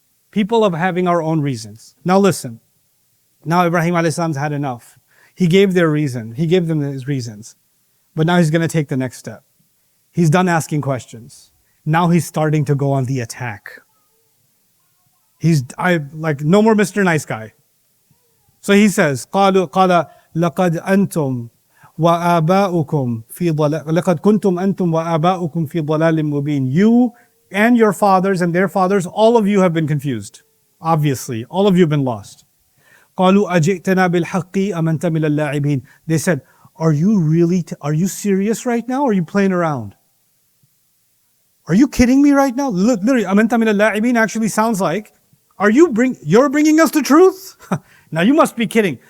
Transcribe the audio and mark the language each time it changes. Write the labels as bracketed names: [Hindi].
[English] People of having our own reasons. Now listen. Now Ibrahim alayhi salam's had enough. He gave their reason. He gave them his reasons. But now he's going to take the next step. He's done asking questions. Now he's starting to go on the attack. No more Mr. Nice Guy. So he says, [Arabic] قَالَ لَقَدْ أَنْتُمْ وَآبَاؤُكُمْ فِي ضَلَالٍ لَقَدْ كُنْتُمْ أَنْتُمْ وَآبَاؤُكُمْ فِي ضَلَالٍ مُبِينٍ. [English] You and your fathers and their fathers, all of you have been confused. Obviously, all of you have been lost. [Arabic] قَالُوا أَجِئْتَنَا بِالْحَقِّ أَمَنْتَ مِنَ اللاعبين. [English] They said, are you serious right now or are you playing around? Are you kidding me right now? Look, literally, [Arabic] أَمَنْتَ مِنَ اللاعبين [English] actually sounds like, you're bringing us the truth? Now you must be kidding.